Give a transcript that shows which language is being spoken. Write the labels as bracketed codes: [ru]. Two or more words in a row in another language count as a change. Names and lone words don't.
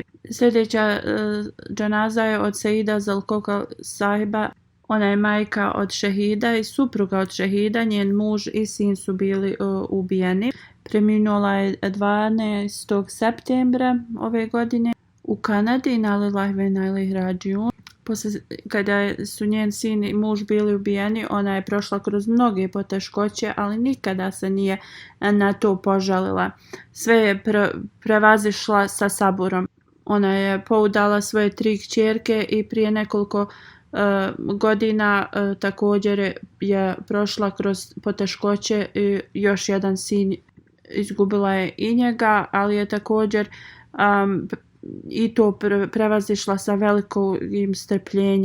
[bs] Sljedeća džanaza je od Seida Zalkoka Sahiba. Ona je majka od šehida i supruga od šehida. Njen muž i sin su bili ubijeni. Preminula je 12. septembra ove godine u Kanadi. [ar] إنا لله وإنا إليه راجعون. [bs] Kada su njen sin i muž bili ubijeni, ona je prošla kroz mnoge poteškoće, ali nikada se nije na to požalila. Sve je prevazišla sa saburom. Ona je poudala svoje 3 kćerke i prije nekoliko godina također je prošla kroz poteškoće i još jedan sin, izgubila je i njega, ali je također i to prevazišla sa velikim strpljenjem.